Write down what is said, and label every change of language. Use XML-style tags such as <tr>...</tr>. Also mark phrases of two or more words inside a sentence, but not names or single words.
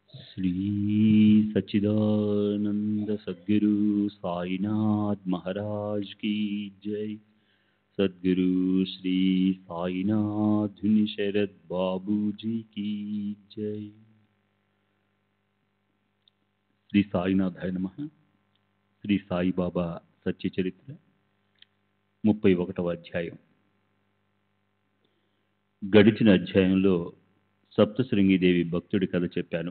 <hi>श्री सच्चिदानंद सद्गुरु साईनाथ महाराज की जय। सद्गुरु श्री साईनाथ धुनि शरद बाबू जी की जय।</hi> <sa>శ్రీ సాయినాథాయ నమః.</sa> <te>శ్రీ సాయిబాబా సత్య చరిత్ర 31వ అధ్యాయం. గడిచిన అధ్యాయంలో సప్తశృంగిదేవి భక్తుడి కథ చెప్పాను.</te>